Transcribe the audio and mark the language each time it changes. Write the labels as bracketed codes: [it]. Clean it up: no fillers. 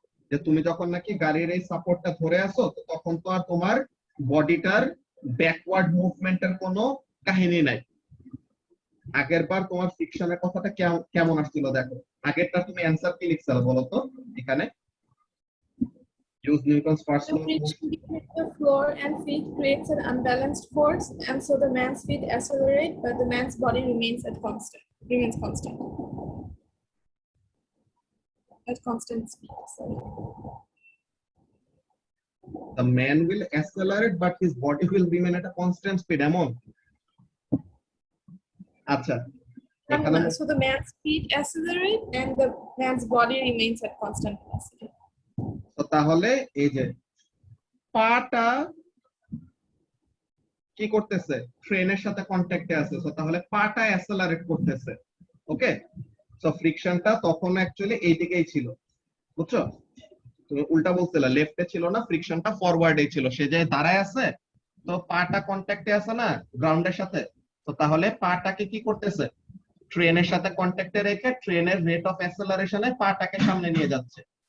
[bn] যে তুমি যখন নাকি গাড়ির এই সাপোর্টটা ধরে আসো, তো তখন তো আর তোমার বডিটার ব্যাকওয়ার্ড মুভমেন্টের কোনো কাহিনী নাই। আগের বার তোমার ফ্রিকশনের কথাটা কেমন আসছিল দেখো, আগেরটা তুমি অ্যান্সার কি লিখছিলে বলো তো এখানে? [en] Use Newton's first The law of motion. friction between the floor and feet creates an unbalanced force, and so the man's feet accelerate, but the man's body remains constant. At constant speed. Sorry. The man will accelerate, but his body will remain at a constant speed. [bn] এমন? আচ্ছা, এখানে [en] So the man's feet accelerate, and the man's body remains at constant velocity. [bn] তো তাহলে এই যে পাটা কি করতেছে, ট্রেনের সাথে কন্ট্যাক্টে আছে, তো তাহলে পাটা অ্যাসেলারেট করতেছে। ওকে, সো ফ্রিকশনটা তখন অ্যাকচুয়ালি এই দিকেই ছিল, বুঝছো? তুমি উল্টা বলছিলা, লেফটে ছিল না, ফ্রিকশনটা ফরওয়ার্ডে ছিল, সে যে দাঁড়ায় আছে তো পাটা কন্ট্যাক্টে আছে না গ্রাউন্ডের সাথে, তো তাহলে পাটাকে কি করতেছে, ট্রেনের সাথে কন্ট্যাক্টে রেখে ট্রেনের রেট অফ অ্যাসেলারেশনে পাটাকে সামনে নিয়ে যাচ্ছে।